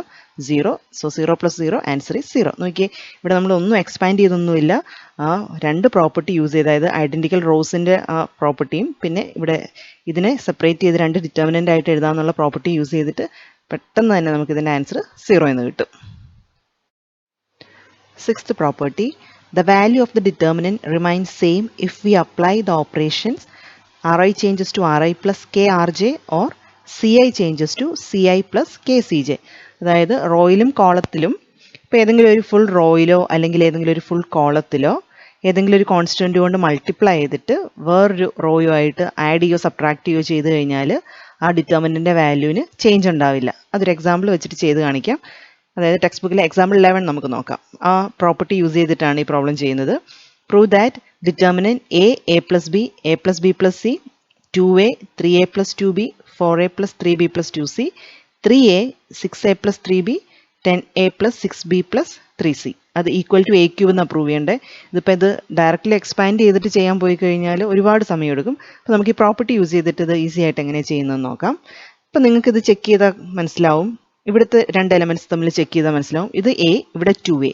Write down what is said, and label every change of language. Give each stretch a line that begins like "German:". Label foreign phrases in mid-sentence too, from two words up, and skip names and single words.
Malayalam: 0.
English: so 0 + 0 answer is 0.
Malayalam: നോക്കിയേ, ഇവിടെ നമ്മൾ ഒന്നും എക്സ്പാൻഡ് ചെയ്തൊന്നുമില്ല. ആ രണ്ട്
English: property use
Malayalam: ചെയ്ത്, അതായത് ഐഡൻറ്റിക്കൽ റോസിൻ്റെ ആ പ്രോപ്പർട്ടിയും പിന്നെ ഇവിടെ ഇതിനെ സെപ്പറേറ്റ് ചെയ്ത് രണ്ട് ഡിറ്റർമിനൻ്റ് ആയിട്ട് എഴുതാമെന്നുള്ള
English: property use
Malayalam: ചെയ്തിട്ട് പെട്ടെന്ന് തന്നെ നമുക്ക് ഇതിൻ്റെ ആൻസർ 0 എന്ന് കിട്ടും.
English: Sixth property, the value of the determinant remains same if we apply the operations Ri changes to Ri plus KRJ or Ci changes to Ci plus KCJ.
Malayalam: അതായത് റോയിലും കോളത്തിലും ഇപ്പോൾ ഏതെങ്കിലും ഒരു ഫുൾ റോയിലോ അല്ലെങ്കിൽ ഏതെങ്കിലും ഒരു ഫുൾ കോളത്തിലോ ഏതെങ്കിലും ഒരു കോൺസ്റ്റൻറ്റ് കൊണ്ട് മൾട്ടിപ്ലൈ ചെയ്തിട്ട് വേറൊരു റോയോ ആയിട്ട് ആഡ് ചെയ്യോ സബ്ട്രാക്ട് ചെയ്യോ ചെയ്ത് കഴിഞ്ഞാൽ ആ ഡിറ്റർമിനൻറ്റിൻ്റെ വാല്യൂവിന് ചേഞ്ച് ഉണ്ടാവില്ല. അതൊരു എക്സാമ്പിൾ വെച്ചിട്ട് ചെയ്ത് കാണിക്കാം. അതായത് ടെക്സ്റ്റ് ബുക്കിലെ എക്സാമ്പിൾ 11 നമുക്ക് നോക്കാം. ആ
English: property use
Malayalam: ചെയ്തിട്ടാണ് ഈ പ്രോബ്ലം ചെയ്യുന്നത്.
English: prove that determinant A plus B A plus B plus C 2A 3A plus 2B 4A plus 3B plus 2C 3A 6A plus 3B 10A plus 6B plus 3C അത് equal to A³
Malayalam: എന്ന് പ്രൂവ് ചെയ്യേണ്ടത്. ഇതിപ്പോൾ ഇത്
English: directly expand
Malayalam: ചെയ്തിട്ട് ചെയ്യാൻ പോയി കഴിഞ്ഞാൽ ഒരുപാട് സമയം എടുക്കും. അപ്പോൾ നമുക്ക് ഈ
English: property use
Malayalam: ചെയ്തിട്ട് ഇത് ഈസി ആയിട്ട് എങ്ങനെ ചെയ്യുന്നതെന്ന് നോക്കാം. അപ്പോൾ നിങ്ങൾക്കിത് ചെക്ക് ചെയ്താൽ മനസ്സിലാവും. ഇവിടുത്തെ രണ്ട് എലമെൻറ്റ്സ് തമ്മിൽ ചെക്ക് ചെയ്താൽ മനസ്സിലാവും. ഇത് A, ഇവിടെ 2A.